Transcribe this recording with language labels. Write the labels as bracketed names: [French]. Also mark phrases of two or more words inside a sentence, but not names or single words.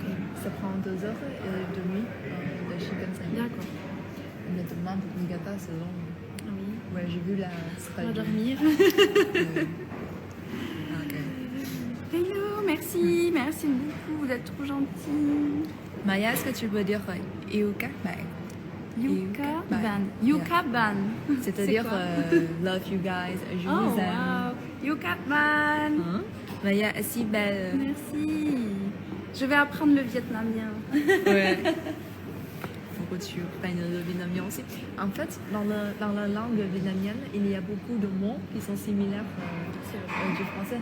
[French] Ça prend 2h30 de Shinkansen. D'accord. On me demande Niigata, c'est long. Ah oui. Ouais, j'ai vu la On va dormir. Ok. Hello, merci. Merci beaucoup, vous êtes trop gentil. Maya, est-ce que tu peux dire [Vietnamese] yêu các bạn? Yuka Ban. Ban. Yuka Ban. [French] C'est-à-dire C'est quoi? [English] love you guys, [French] je Oh, vous aime. [Vietnamese] wow. Yuka Ban. [French] Hein? Maya est si belle. Merci. Je vais apprendre le vietnamien. Ouais. Faut que tu apprennes le vietnamien aussi. En fait, dans la langue vietnamienne, il y a beaucoup de mots qui sont similaires du français.